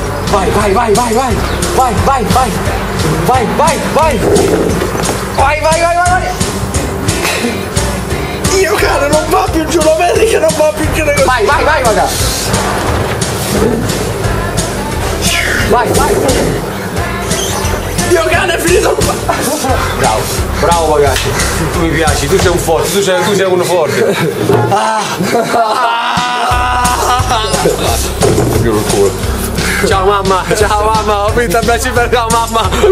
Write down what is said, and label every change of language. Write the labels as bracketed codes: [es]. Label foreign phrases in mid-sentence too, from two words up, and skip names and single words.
[it] Vai, vai, vai, vai, vai. Vai, vai, vai. Vai, vai, vai. Vai, vai, vai, vai. Io cane non va più giù, lo vedi che non va più giù. Vai, vai, vai, raga. Vai, vai. Io cane è finito qua. Bravo, bravo ragazzi. Tu mi piaci, tu sei un forte, tu sei uno forte. Ciao mamma, ho vinto a baci per la mamma.